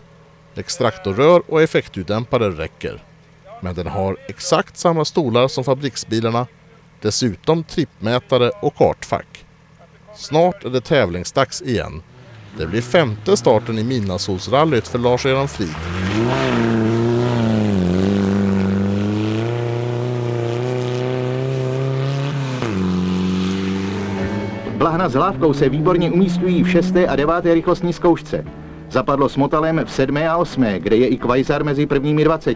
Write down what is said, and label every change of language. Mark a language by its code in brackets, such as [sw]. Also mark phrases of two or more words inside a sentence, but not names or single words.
[sv] Extraktorrör och effektljuddämpare räcker. Men den har exakt samma stolar som fabriksbilarna, dessutom trippmätare och kartfack. Snart är det tävlingsdags igen. Det blir 5:e starten i Midnattssolsrallyt för Lars-Göran Frid. [cs] Blahna s hlávkou se výborně umístují v 6. a 9. rychlostní zkoušce. Zapadlo s Motalem v 7. a 8., kde je i Quasar mezi prvními 20.